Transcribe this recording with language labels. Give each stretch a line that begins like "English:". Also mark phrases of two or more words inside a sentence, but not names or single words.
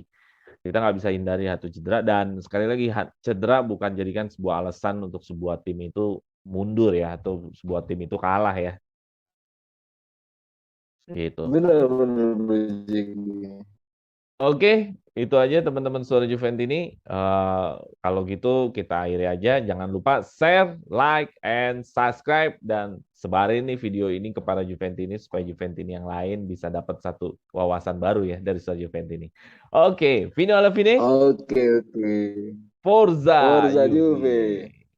Indonesian: Kita nggak bisa hindari hantu cedera. Dan sekali lagi, cedera bukan jadikan sebuah alasan untuk sebuah tim itu mundur ya. Atau sebuah tim itu kalah ya. Gitu. Benar, benar, benar. Oke, itu aja teman-teman Suara Juventini. Kalau gitu kita akhiri aja. Jangan lupa
English: share, like, and subscribe
Indonesian: dan sebarin nih video ini kepada Juventini supaya Juventini yang lain bisa dapat satu wawasan baru ya dari Suara Juventini. Oke,
Italian: fino alla fine,
Indonesian: Oke, oke.
Italian: Forza Forza Juve. Juve.